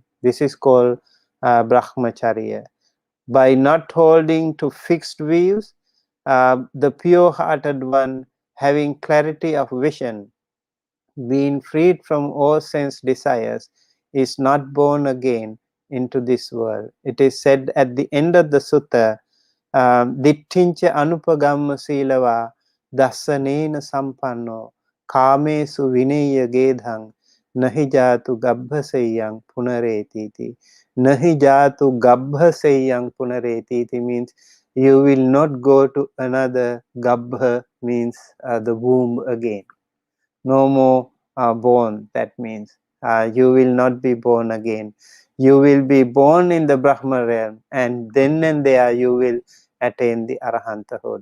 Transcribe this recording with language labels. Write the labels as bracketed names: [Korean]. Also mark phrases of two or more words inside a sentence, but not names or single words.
[English] This is called Brahmacharya. By not holding to fixed views, the pure-hearted one, having clarity of vision, being freed from all sense desires, is not born again into this world. It is said at the end of the sutta, [Pali] dittincha anupubbiṁ silava dasanena sampanno kamesu vinaya gedhang nahi jatu gabbhaseyang punaretiti. Nahi jatu gabbhaseyang punaretiti [English] means you will not go to another gabbha, means the womb again. No more born, that means you will not be born again. You will be born in the Brahma realm, and then and there you will attain the arahanthood.